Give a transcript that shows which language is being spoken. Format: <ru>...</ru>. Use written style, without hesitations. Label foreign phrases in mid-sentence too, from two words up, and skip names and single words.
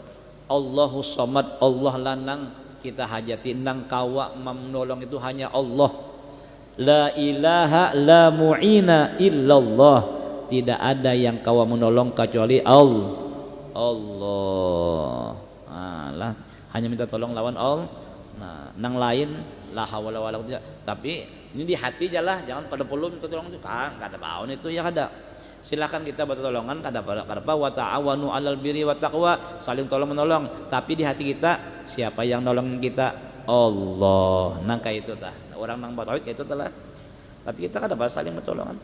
<ar>Allahu Samad,</ar> <bjn>Allah lanang kita hajati, nang kawa menolong itu hanya Allah.</bjn> <ar>La ilaha la mu'ina illallah,</ar> <bjn>tidak ada yang kawa menolong kecuali Allah. Lah hanya minta tolong lawan Allah. Nah, nang lain</bjn> <ar>la hawla wala quwwata.</ar> <bjn>Tapi ini di hati aja, jangan kada perlu minta tolong itu kan kada baun itu ya kada. Silakan kita bertolongan kada</bjn> <ar>wa ta'awanu 'alal birri wat taqwa,</ar> <bjn>saling tolong menolong, tapi di hati kita siapa yang nolongin kita? Allah. Nang kayak itu tah. Orang nang bertauhid kayak itu telah. Tapi kita kada saling bertolongan.</bjn>